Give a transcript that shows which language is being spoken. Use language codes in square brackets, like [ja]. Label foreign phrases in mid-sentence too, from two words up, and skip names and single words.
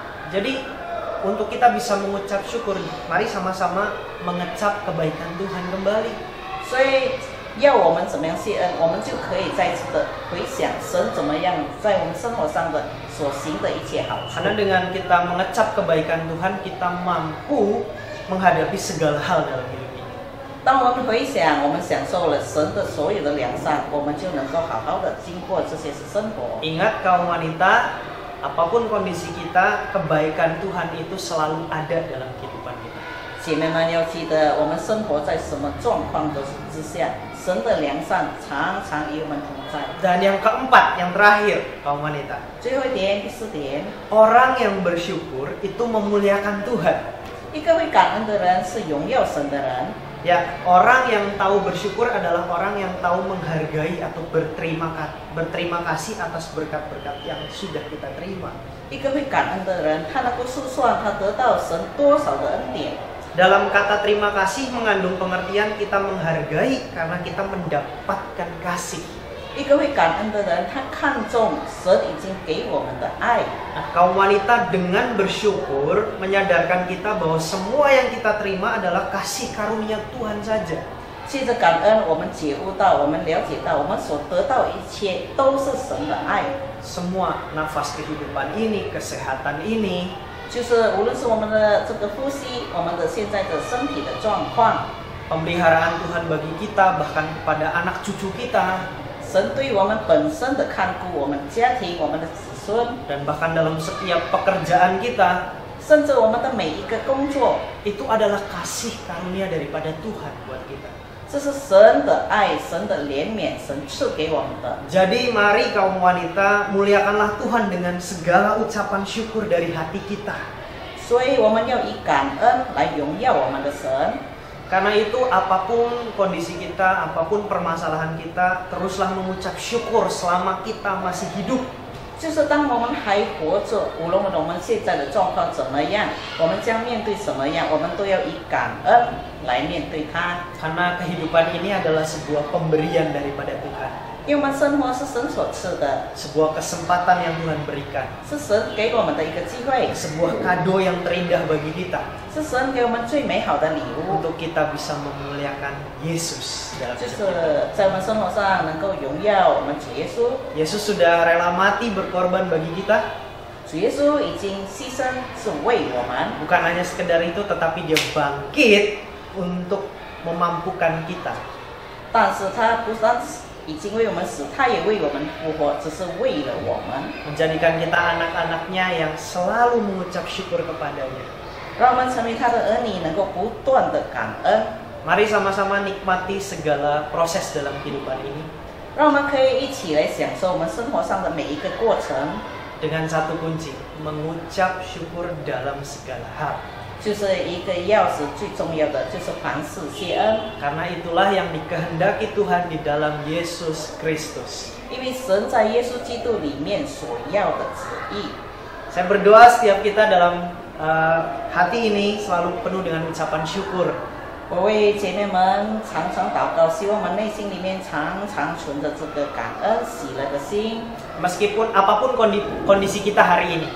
[id] Jadi untuk kita bisa mengucap syukur, mari sama-sama mengecap kebaikan Tuhan kembali. [zh] 所以要我们怎么样谢恩，我们就可以再次的回想神怎么样在我们生活上的所行的一切好处。 [id] Karena dengan kita mengecap kebaikan Tuhan, kita mampu menghadapi segala hal dalam hidup ini. [zh] 当我们回想，我们享受了神的所有的良善，我们就能够好好的经过这些生活。 [id] Ingat kaum wanita, apapun kondisi kita, kebaikan Tuhan itu selalu ada dalam kehidupan kita. [zh] 姐妹们要记得，我们生活在什么状况都是之下，神的良善常常与我们同在。 [id] Dan yang keempat, yang terakhir, kaum wanita, [zh] 最后一点，第4点， [id] orang yang bersyukur itu memuliakan Tuhan. [zh] 一个会感恩的人是荣耀神的人。 [id] Ya, orang yang tahu bersyukur adalah orang yang tahu menghargai atau berterima kasih atas berkat-berkat yang sudah kita terima. [zh] 一个会感恩的人，他能够数算他得到神多少的恩典。 [id] Dalam kata terima kasih mengandung pengertian kita menghargai karena kita mendapatkan kasih. [zh] 一个会感恩的人，他看重神已经给我们的爱。 [id] Nah, kaum wanita dengan bersyukur menyadarkan kita bahwa semua yang kita terima adalah kasih karunia Tuhan saja. [zh] 借着感恩，我们觉悟到，我们了解到，我们所得到一切都是神的爱。 [id] Semua nafas kehidupan ini, kesehatan ini, [zh] 就是无论是我们的这个呼吸，我们的现在的身体的状况， [id] pemeliharaan Tuhan bagi kita, bahkan kepada anak cucu kita, [zh] 神对我们本身的看顾，我们家庭，我们的子孙， [id] dan bahkan dalam setiap pekerjaan kita, [zh] 甚至我们的每一个工作， [id] itu adalah kasih karunia daripada Tuhan buat kita. [zh] 这是神的爱，神的怜悯，神赐给我们的。 [id] Jadi mari kaum wanita, muliakanlah Tuhan dengan segala ucapan syukur dari hati kita. [zh] 所以我们要以感恩来荣耀我们的神。 [id] Karena itu apapun kondisi kita, apapun permasalahan kita, teruslah mengucap syukur selama kita masih hidup. [zh] 就是当我们还活着，无论我们现在的状况怎么样，我们将面对什么样，我们都要以感恩来面对它。 [id] Karena kehidupan ini adalah sebuah pemberian daripada Tuhan. [zh] 因为我们生活是神所赐的， [id] Sebuah kesempatan yang Tuhan berikan. [zh] 是神给我们的一个机会， [id] Sebuah kado yang terindah bagi kita. [zh] 是神给我们最美好的礼物， [id] Untuk kita bisa memuliakan Yesus dalam [zh] 就 [id] hidup [zh] 是 [id] kita. [zh] 在我们生活上能够荣耀我们主耶稣。 [id] Yesus sudah rela mati berkorban bagi kita. [zh] 主耶稣已经牺牲，是为我们， [id] Bukan hanya sekedar itu, tetapi dia bangkit untuk memampukan kita. [zh] 但是他不单已经为我们死，他也为我们复活，只是为了我们， [id] Menjadikan kita anak-anaknya yang selalu mengucap syukur kepadanya. [zh] 让我们成为他的儿女，能够不断的感恩。 [id] Mari sama-sama nikmati segala proses dalam kehidupan ini. [zh] 让我们可以一起来享受我们生活上的每一个过程。 [id] dengan satu kunci, mengucap syukur dalam segala hal. [zh] 就是一个钥匙，最重要的就是凡事谢恩， [id] Karena itulah yang dikehendaki Tuhan di dalam Yesus Kristus. [zh] 因为神在耶稣基督里面所要的旨意。 [id] Saya berdoa setiap kita dalam hati ini selalu penuh dengan ucapan syukur. [zh] 我为姐妹们常常祷告，希望我们内心里面常常存着这个感恩喜乐的心。 [id] Meskipun apapun kondisi kita hari ini.